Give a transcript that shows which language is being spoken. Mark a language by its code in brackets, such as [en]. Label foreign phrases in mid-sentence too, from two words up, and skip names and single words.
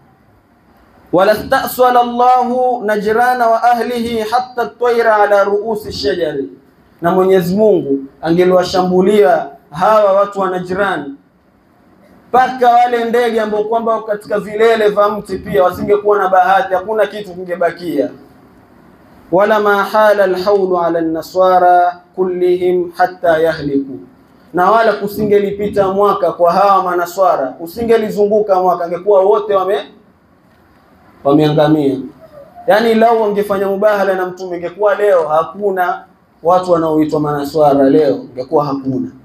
[ar] ولاستأصل الله نجران وأهله حتى الطير على رؤوس الشجر, [sw] na Mwenyezi Mungu angeliwashambulia hawa watu wa Najran paka wale ndege ambao kwamba katika vilele vya mti pia wasingekuwa na bahati, hakuna kitu kingebakia. [ar] ولما حال الحول على النصارى كلهم حتى يهلكوا, [sw] na wala kusingelipita mwaka kwa hawa manaswara, usingelizunguka mwaka, angekuwa wote wameangamia. Yani lau wangefanya mubahala na Mtume, ingekuwa leo hakuna watu wanaoitwa manaswara, leo ingekuwa hakuna.